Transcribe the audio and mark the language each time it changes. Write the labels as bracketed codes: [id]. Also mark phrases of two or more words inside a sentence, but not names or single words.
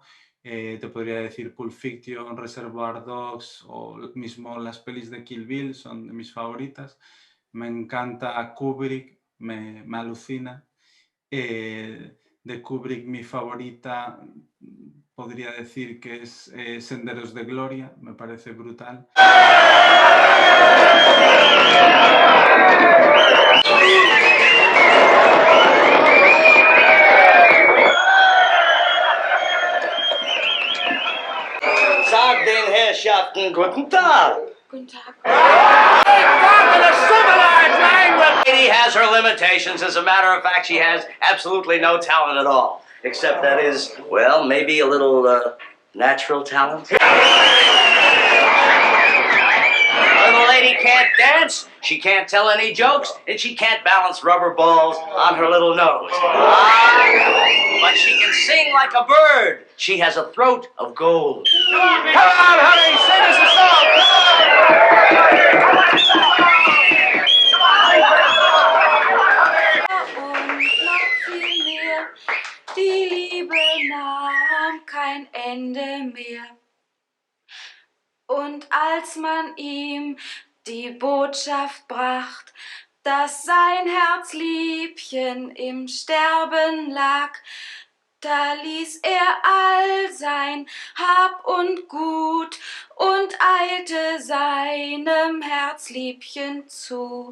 [es] Te podría decir Pulp Fiction, Reservoir Dogs o mismo las pelis de Kill Bill son de mis favoritas. Me encanta Kubrick, me alucina. De Kubrick mi favorita podría decir que es Senderos de Gloria, me parece brutal. [de] Sagt den Herrschaften guten Tag. Guten Tag. [en] Lady has her limitations. As a matter of fact, she has absolutely no talent at all. Except that is, well, maybe a little natural talent. Little lady can't dance, she can't tell any jokes, and she can't balance rubber balls on her little nose. But she can sing like a bird. She has a throat of gold. Come on, honey, sing us a song. [de] Und noch viel mehr, die Liebe nahm kein Ende mehr. Und als man ihm die Botschaft bracht, dass sein Herzliebchen im Sterben lag, da ließ er all sein Hab und Gut und eilte seinem Herzliebchen zu.